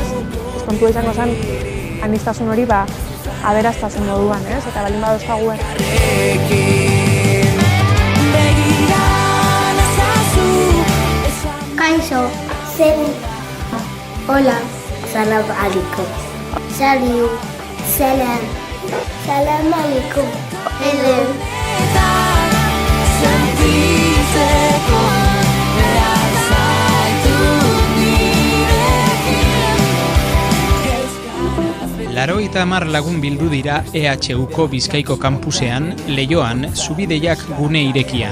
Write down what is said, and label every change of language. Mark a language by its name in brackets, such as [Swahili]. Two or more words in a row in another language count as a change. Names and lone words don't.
[Basque] Kontua izango zen anistasun hori aberastasun moduan, ez? Eta baldin badozkagu Kaixo, zen. [Spanish] Hola, [Arabic] سلام عليكم. Salut, سلام. سلام عليكم. [English] Hello. [Basque] Larogeita 10 lagun bildu dira EHUko Bizkaiko kampusean, Leioan, Zubideiak gune irekian.